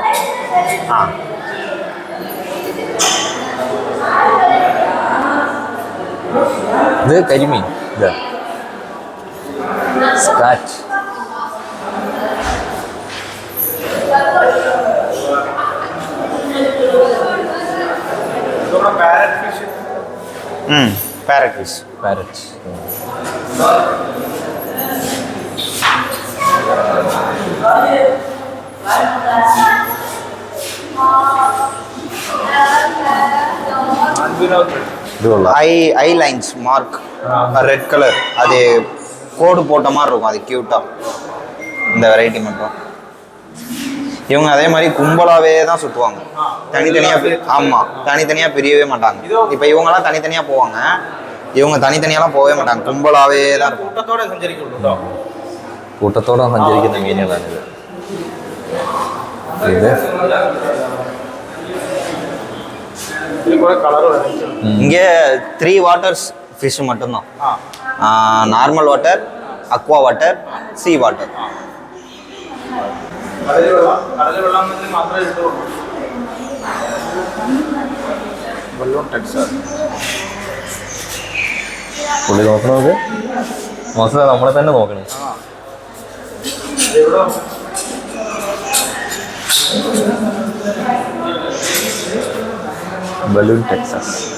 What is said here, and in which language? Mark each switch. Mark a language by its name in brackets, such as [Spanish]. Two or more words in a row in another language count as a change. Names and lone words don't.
[Malayalam] ഇത് കരിമീൻ. ഇത് സ്ക്രാച്ച്. [English] parrot fish. parrot fish. [Malayalam] പാരറ്റ്. [English] eye lines mark red colour, [Tamil] அது கோடு போட்ட மாதிரி இருக்கும். அது கியூட்டா இந்த வெரைட்டி மட்டும். இவங்க அதே மாதிரி கும்பலாவே தான் சுற்றுவாங்க, தனித்தனியா. ஆமா, தனித்தனியா பிரியவே மாட்டாங்க. இப்போ இவங்கெல்லாம் தனித்தனியா போவாங்க, இவங்க தனித்தனியாலாம் போகவே மாட்டாங்க, கும்பலாவே தான் இருக்கும். [Malayalam] കൂട്ടത്തോടെ സഞ്ചരിക്കുള്ളൂ. കൂട്ടത്തോടെ സഞ്ചരിക്കുന്ന മീനുകളാണിത്. ഇത് [Tamil] இங்கே 3 [English] waters fish [Tamil] மட்டும்தான். [English] normal water, aqua water, sea water. [Malayalam] പുള്ളി നോക്കണത് മോശം, നമ്മളെ തന്നെ നോക്കണേ. [English] balloon Texas.